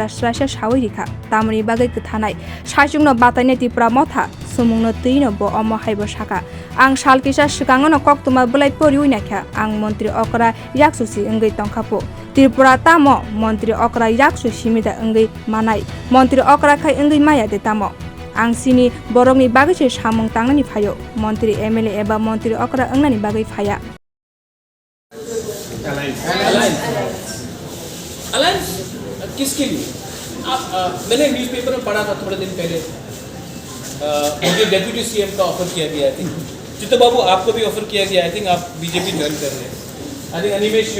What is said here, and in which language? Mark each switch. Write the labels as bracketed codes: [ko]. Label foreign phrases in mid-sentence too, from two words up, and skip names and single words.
[trp] स्रायसा सावै रिखा तामनि बागै कथानाय साइजुंनो बातायनेति प्रमाथा सुमुंनो तैनो ब अम हायबो साका आं साल किसा सिगाङनो कक्तमा बलाय परिउनाख्या आं मन्त्री अकरा याकसुसि अंगै तंखापो त्रिपुरा तामो मन्त्री अकरा याकसु सिमिदा अंगै मानाय मन्त्री अकरा खाय अंगै माया दे तामो आं सिनि बरंनि बागैसे सामुं तांनानि फायो मन्त्री एमएलए एबा मन्त्री अकरा अंगनानि बागै फाया [hi] अलायंस किसके लिए मैंने न्यूज़पेपर में पढ़ा था थोड़े दिन पहले मुझे [en] deputy CM [hi] का ऑफर किया गया है चित्तो बाबू आपको भी ऑफर किया गया [en] I think [hi] आप बीजेपी ज्वाइन कर रहे हैं [en] I think Animesh you